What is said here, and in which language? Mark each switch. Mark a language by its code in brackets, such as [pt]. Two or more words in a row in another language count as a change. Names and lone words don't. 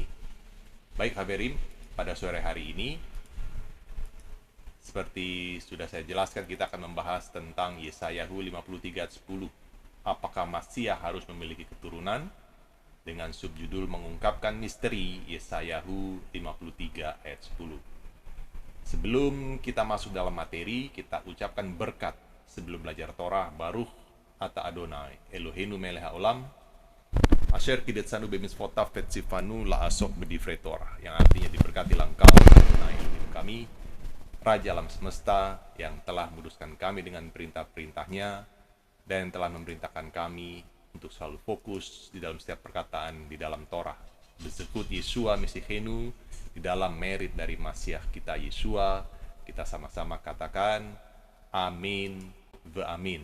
[id] Baik Haverim, pada sore hari ini, seperti sudah saya jelaskan, kita akan membahas tentang Yeshayahu 53 ayat 10. Apakah Masiah harus memiliki keturunan? Dengan subjudul mengungkapkan misteri Yeshayahu 53 ayat 10. Sebelum kita masuk dalam materi, kita ucapkan berkat sebelum belajar Torah. [he] ברוך אתה אדוני אלוהינו מלך העולם אשר קדשנו במצוותיו וציוונו לעסוק בדברי תורה, [id] yang artinya diberkatilah engkau Adonai Elohim kami, Raja alam semesta, yang telah meluruskan kami dengan perintah-perintahnya dan telah memerintahkan kami untuk selalu fokus di dalam setiap perkataan di dalam Torah. [he] בזכות ישוע משיחנו, [id] di dalam merit dari Masiah kita Yeshua, kita sama-sama katakan [he] אמן ואמן.